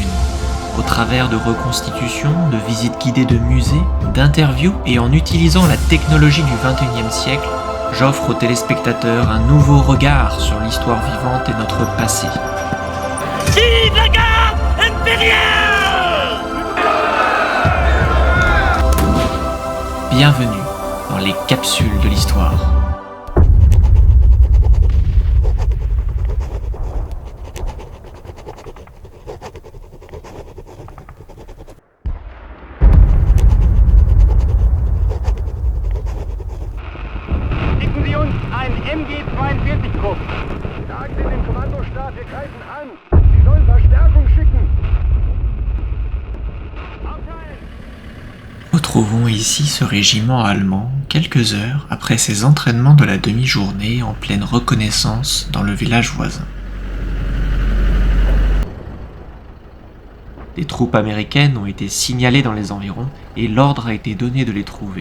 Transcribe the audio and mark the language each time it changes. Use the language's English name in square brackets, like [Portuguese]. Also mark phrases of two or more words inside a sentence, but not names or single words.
[French] Au travers de reconstitutions, de visites guidées de musées, d'interviews et en utilisant la technologie du XXIe siècle, j'offre aux téléspectateurs un nouveau regard sur l'histoire vivante et notre passé. Vive la garde impériale! Bienvenue dans les capsules de l'histoire. [German] Schicken Sie uns einen MG-42-Trupp. Sagen Sie dem Kommandostab, wir greifen an. Sie sollen Verstärkung schicken. Aufteilen! [French] Retrouvons ici ce régiment allemand quelques heures après ses entraînements de la demi-journée en pleine reconnaissance dans le village voisin. Des troupes américaines ont été signalées dans les environs et l'ordre a été donné de les trouver.